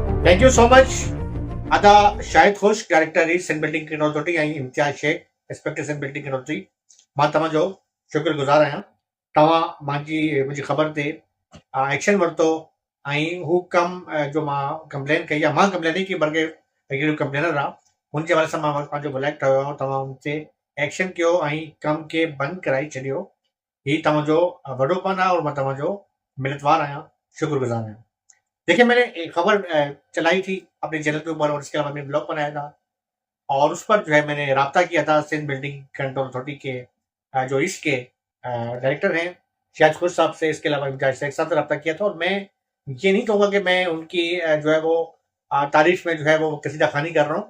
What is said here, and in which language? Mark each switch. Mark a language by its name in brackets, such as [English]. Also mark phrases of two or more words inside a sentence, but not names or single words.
[English] thank you so much Ada Shahid Khush director Reed Sen building technology ऐं Imtiaz Sheikh inspector Sen building technology. [Sindhi] मां तव्हांजो शुक्रगुज़ार आहियां। तव्हां मुंहिंजी ख़बर ते एक्शन वरितो ऐं हू कमु जो मां कंप्लेन कई आहे, मां कंप्लेन नहीं की बल्कि हिकिड़ो कंप्लेनर आहे हुनजे हवाले सां मां पंहिंजो ब्लैक ठहियो आहियां। तव्हां हुन ते एक्शन कयो ऐं कमु खे बंदि कराए छॾियो। हीउ तव्हांजो वॾोपन आहे और मां तव्हांजो मिलतवार आहियां, शुक्रगुज़ार आहियां। [Urdu] دیکھیے، میں نے ایک خبر چلائی تھی اپنے چینل کے اوپر اور اس کے علاوہ میں نے بلاگ بنایا تھا اور اس پر جو ہے میں نے رابطہ کیا تھا سندھ بلڈنگ کنٹرول اتھارٹی کے جو اس کے ڈائریکٹر ہیں شاہد خوش صاحب سے، اس کے علاوہ امتیاز شیخ صاحب سے ربطہ کیا تھا. اور میں یہ نہیں کہوں گا کہ میں ان کی جو ہے وہ تعریف میں جو ہے وہ قصیدہ خوانی کر رہا ہوں.